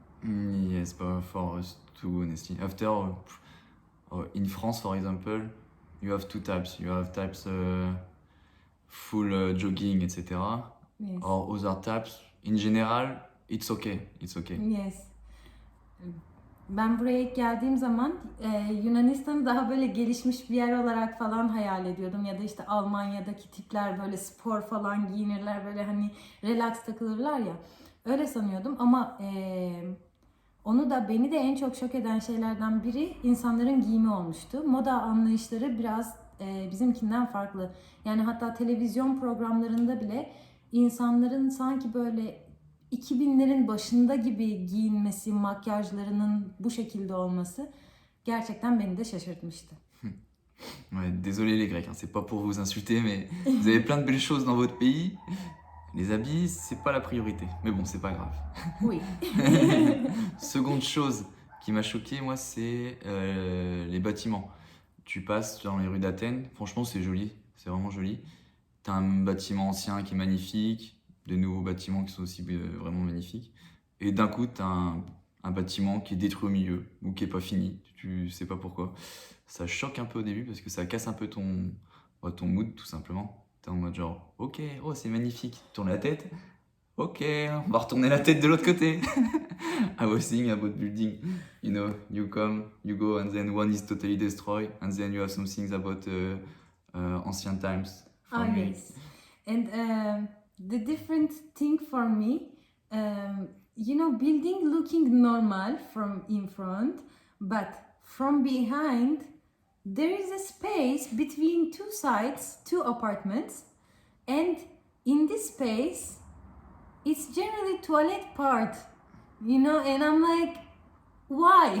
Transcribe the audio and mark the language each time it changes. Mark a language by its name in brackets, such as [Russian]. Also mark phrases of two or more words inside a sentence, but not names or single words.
[English] Yes, but for us too, honestly. After, in France, for example, you have two types. You have types full jogging, etc. Yes. Or other types. In general, it's okay. It's okay. Yes. [Turkish] Ben buraya ilk geldiğim zaman Yunanistan'ı daha böyle gelişmiş bir yer olarak falan hayal ediyordum. Ya da işte Almanya'daki tipler böyle spor falan giyinirler, böyle hani relax takılırlar ya. Öyle sanıyordum ama beni de en çok şok eden şeylerden biri insanların giyimi olmuştu. Moda anlayışları biraz bizimkinden farklı. Yani hatta televizyon programlarında bile insanların sanki böyle 2000'lerin başında gibi giyinmesi, makyajlarının bu şekilde olması gerçekten beni de şaşırtmıştı. [French] Ouais, désolé les Grecs, hein, c'est pas pour vous insulter, mais vous avez plein de belles choses dans votre pays. Les habits, c'est pas la priorité. Mais bon, c'est pas grave. Oui. Seconde chose qui m'a choqué, moi, c'est les bâtiments. Tu passes dans les rues d'Athènes, franchement, c'est joli, c'est vraiment joli. T'as un bâtiment ancien qui est magnifique, des nouveaux bâtiments qui sont aussi vraiment magnifiques. Et d'un coup, tu as un bâtiment qui est détruit au milieu ou qui est pas fini. Tu sais pas pourquoi. Ça choque un peu au début parce que ça casse un peu ton mood, tout simplement. T'es en mode genre, ok, oh, c'est magnifique. Tourne la tête. Ok, on va retourner la tête de l'autre côté. [English] I was thinking about building. You know, you come, you go, and then one is totally destroyed, and then you have some things about ancient times. For me. Yes. And the different thing for me, building looking normal from in front, but from behind, there is a space between two sides, two apartments, and in this space, it's generally toilet part, and I'm like, why?